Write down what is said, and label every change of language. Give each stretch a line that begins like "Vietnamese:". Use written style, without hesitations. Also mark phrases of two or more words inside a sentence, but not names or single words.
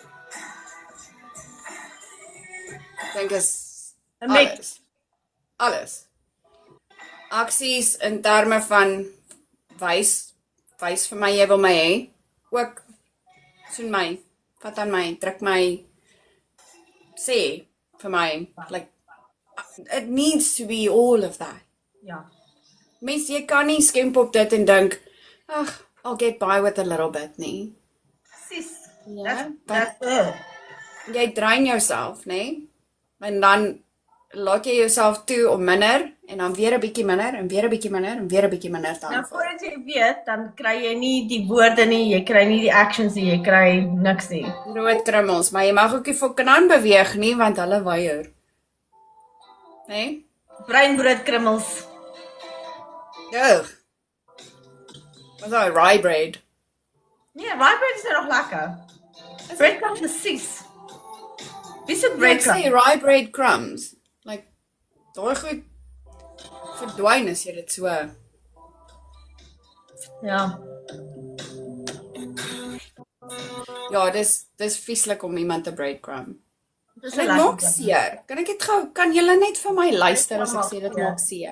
Afrikaans: Ek dink is alles. Alles. Aksies in terme van wys vir my jy wil my hê. Ook soen my, vat aan my, druk my, sê vir my,
English: like, it needs to be all of that.
Afrikaans: Ja. Mens, jy kan nie skimp op dit en dink, ag,
English: I'll get by with a little bit nie.
Afrikaans: Precies. Ja,
English: That's it.
Afrikaans: Jy drain jouself, nee? En dan laat jy jouself toe om minder, en dan weer 'n bietjie minder, en weer 'n bietjie minder, en weer 'n bietjie minder te Nou, aanval. voordat jy weet, dan kry jy nie die woorde nie, jy kry nie die actions nie, jy kry niks nie. Rood krummels, maar jy mag ook nie fucking aanbeweeg nie, want hulle weier. Nee? Breinbroodkrummels. Ugh. Wat is daai
English: rye bread?
Afrikaans: Nee,
English: rye bread
Afrikaans: is nog lekker. Breadcrumbs is sis. Wie se Ek sê breadcrumbs?
English: rye bread crumbs.
Afrikaans: Like, daai goed verdwyn as jy dit so. Ja. Ja, dis vieslik om iemand te breadcrumb. Dis Dit maak seer. Kan ek dit gou, kan julle net vir my luister as ek sê dit maak seer?